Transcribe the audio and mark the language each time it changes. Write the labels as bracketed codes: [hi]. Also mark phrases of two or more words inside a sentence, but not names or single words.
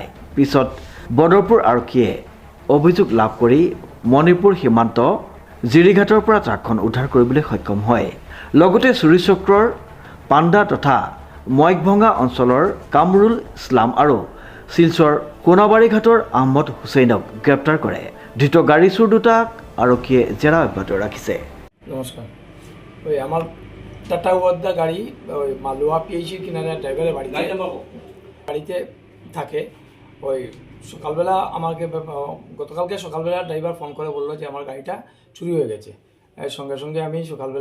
[as] পিছত বদৰপুৰ আৰক্ষীয়ে অভিযোগ লাভ কৰি মণিপুৰ সীমান্ত জিৰিঘাটৰ পৰা ট্ৰাকখন উদ্ধাৰ কৰিবলৈ সক্ষম হয়। লগতে চুৰি চক্ৰৰ পাণ্ডা তথা ময়কভঙা অঞ্চলৰ কামৰুল ইছলাম আৰু শিলচৰ কোনাবাৰী ঘাটৰ আহমদ হুছেইনক গ্ৰেপ্তাৰ কৰে। ধৃত গাড়ী চোৰ দুটাক আৰক্ষীয়ে জেৰা অব্যাহত ৰাখিছে। [bn] নমস্কার, ওই আমার টাটা ওয়ার্দা গাড়ি ওই মালুয়া পিএইচির কিনারে ড্রাইভারের বাড়িতে থাকে। ওই সকালবেলা আমাকে গতকালকে সকালবেলা ড্রাইভার ফোন করে বললো যে আমার গাড়িটা চুরি হয়ে গেছে। সঙ্গে সঙ্গে আমি সকালবেলা